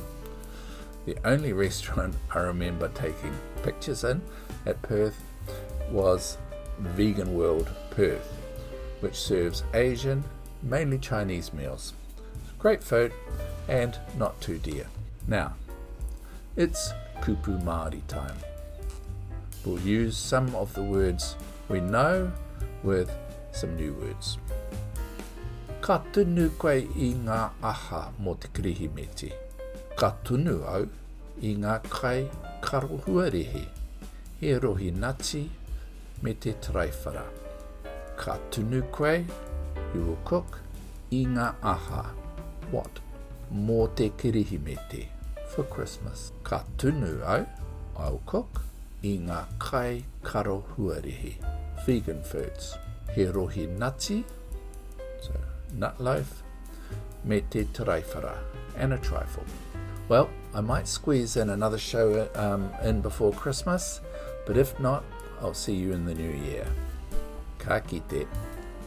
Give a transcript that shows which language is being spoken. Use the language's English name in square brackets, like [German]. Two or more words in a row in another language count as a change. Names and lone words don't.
[English] The only restaurant I remember taking pictures in at Perth was Vegan World Perth, which serves Asian, mainly Chinese meals. Great food and not too dear. Now, it's [Māori] kupu Māori [English] time. We'll use some of the words we know with some new words. [Māori] Ka tunu koe I ngā aha mō te kirihimeti. Ka tunu au I ngā kai karohuarehe. He rohi nati me te traiwhara. Ka tunu koe, [English] you will cook, [Māori] I ngā aha. What? Mō te kirihimeti. [English] For Christmas. [Māori] Ka tunu au, [English] I'll cook, [Māori] I ngā kai karohuarehe. [English] Vegan foods. [Māori] He rohi nati, [English] so nut loaf, [Māori] me te traiwhara, [English] and a trifle. Well, I might squeeze in another show in before Christmas, but if not, I'll see you in the new year. [Māori] Ka kite.